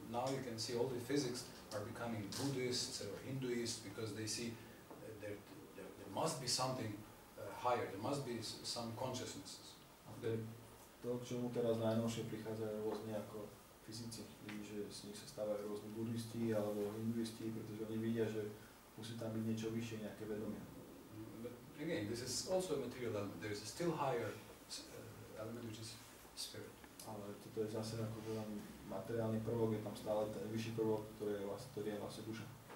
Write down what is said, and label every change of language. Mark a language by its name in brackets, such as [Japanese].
[English] Now you can see all the physics are becoming Buddhists or Hinduists because they see there must be something higher, there must be some consciousnesses. [Slovak] To, k čomu teraz najnovšie prichádzajú rôzne ako fyzici, že z nich sa stávajú rôzni buddhisti alebo hinduisti, pretože oni vidia, že musí tam byť niečo vyššie, nejaké vedomie. [English] But again, this is also a material element. There is a still higher element which is spirit. [Slovak] Ale toto je zase ako materiálny prvok, je tam stále ten vyšší prvok, ktorý je vlastne duša.